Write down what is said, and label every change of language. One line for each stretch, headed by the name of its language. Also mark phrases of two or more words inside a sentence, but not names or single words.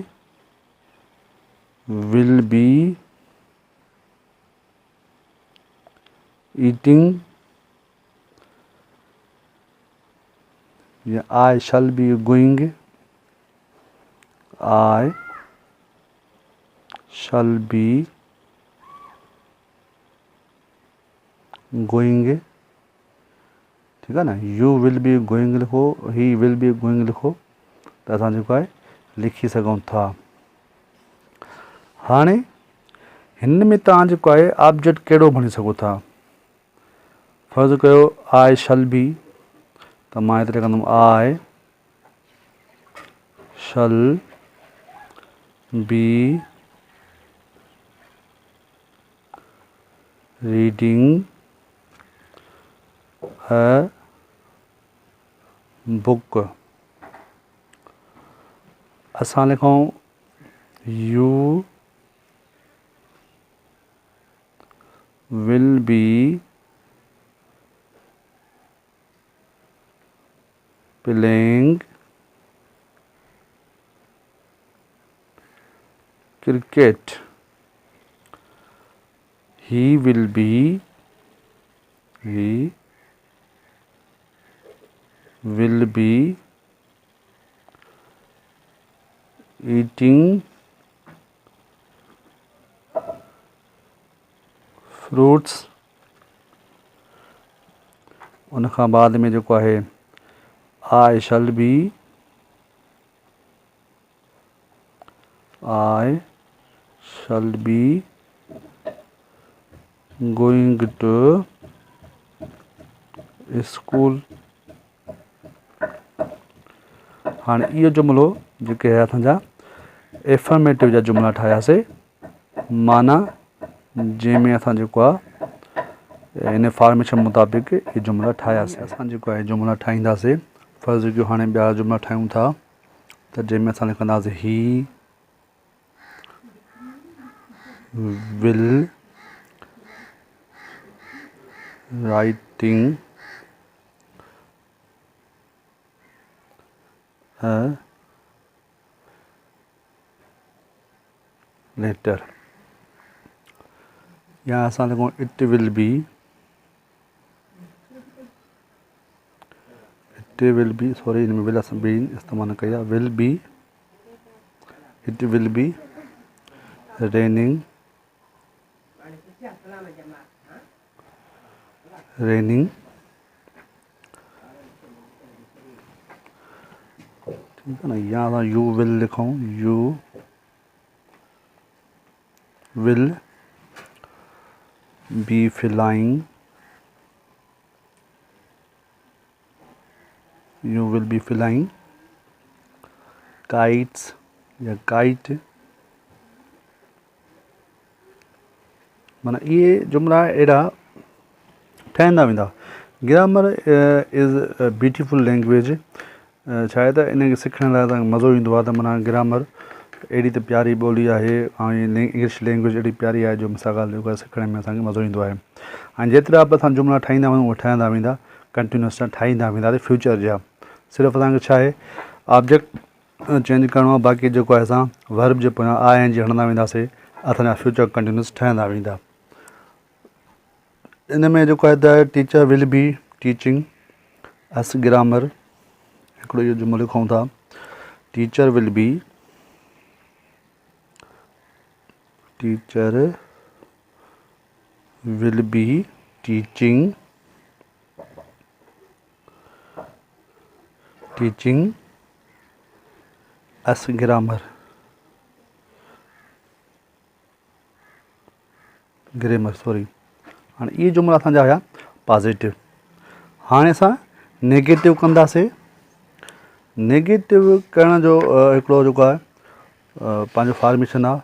English: will be eating, I shall be going, I shall be going,
Hindi: ठीक है ना।
English: you will be going
Sindhi: लिखो,
English: he will be going
Sindhi: लिखो, त असां जेको आहे लिखी सघूं था। हाणे हिन में तव्हां जेको आहे ऑब्जेक्ट कहिड़ो भणी सघो था। फर्ज़ कयो
English: I shall be,
Sindhi: त मां हिते लिखंदुमि
English: I shall be reading a book.
Sindhi: असां लिखूं
English: you will be playing cricket. He will be eating fruits।
Sindhi: उन खां बाद में जेको आहे
English: I shall be going to school।
Sindhi: हाणे इहो जुमिलो जेके आहे असांजा एफर्मेटिव जा जुमिला ठाहियासीं, माना जंहिंमें असां जेको आहे इन फॉर्मेशन मुताबिक़ इहे जुमिला ठाहियासीं। असां जेको आहे जुमिला ठाहींदासीं। फर्ज़ कयो हाणे ॿिया जुमिला ठाहियूं था, त जंहिंमें असां लिखंदासीं
English: he will writing a letter,
Sindhi: या असां लिखूं
English: it will be
Sindhi: सॉरी हिन में विल असां बी इस्तेमालु न कई आहे।
English: it will be raining
Hindi: ठीक है ना,
Sindhi: या असां
English: you will
Sindhi: लिखूं
English: you will be flying kites
Sindhi: या काइट। माना इहे जुमिला अहिड़ा ठहंदा वेंदा।
English: grammar is a beautiful language.
Sindhi: छा आहे त इनखे सिखण लाइ तव्हांखे मज़ो ईंदो आहे। त माना ग्रामर अहिड़ी त प्यारी ॿोली आहे ऐं
English: English language
Sindhi: एॾी प्यारी आहे जो मिसाल ॻाल्हि जेको आहे सिखण में असांखे मज़ो ईंदो आहे। ऐं जेतिरा बि असां जुमिला ठाहींदा वञूं उहे ठहंदा वेंदा, कंटिन्यूस ठाहींदा वेंदासीं फ्यूचर जा। सिर्फ़ु असांखे छा आहे
English: object change
Sindhi: करिणो आहे, बाक़ी जेको आहे असां वर्ब जे पोयां आई एन जी हणंदा वेंदासीं, असांजा
English: future continuous
Sindhi: ठहंदा वेंदा। इन में जेको आहे त
English: teacher will be teaching us grammar.
Sindhi: हिकिड़ो इहो जुमिलो लिखूं था,
English: teacher will be teaching us grammar.
Sindhi: सॉरी, हाणे इहे जुमिला असांजा हुया पॉज़िटिव। हाणे असां नेगेटिव कंदासीं। नेगेटिव करण जो हिकिड़ो जेको आहे पंहिंजो फॉर्मेशन आहे।